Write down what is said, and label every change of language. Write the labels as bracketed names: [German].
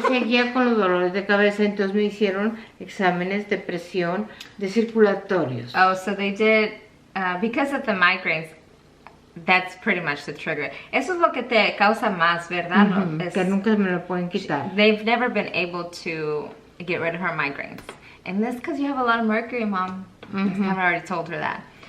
[Spanish] Porque seguía con los dolores de cabeza, entonces me hicieron exámenes de presión de circulatorios. [English] Oh, so they did, because of the migraines, that's pretty much the trigger. [Spanish] Eso es lo que te causa más, ¿verdad? Que nunca me lo pueden quitar. [English] They've never been able to get rid of her migraines. And that's because you have a lot of mercury, Mom. I've already told her that.